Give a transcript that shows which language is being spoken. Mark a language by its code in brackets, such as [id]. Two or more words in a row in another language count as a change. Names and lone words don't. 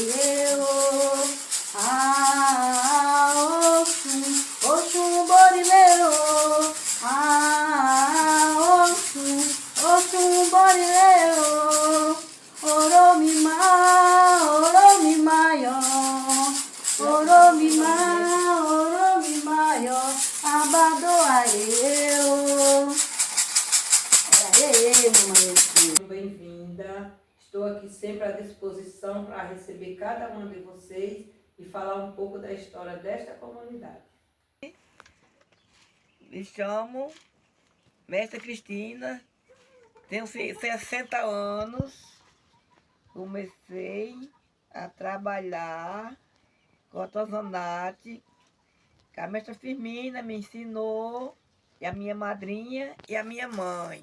[yo] Oxum, Oxum, Borileu, Oxum, Borileu, Oromima, Oromima, yo, Oromima, Oromima, yo, Abadoa, [pt] mamãe. Bem-vinda. Estou aqui sempre à disposição para receber cada um de vocês e falar um pouco da história desta comunidade. Me chamo Mestra Cristina, tenho 60 anos, comecei a trabalhar com artesanato, que a Mestra Firmina me ensinou, e a minha madrinha e a minha mãe.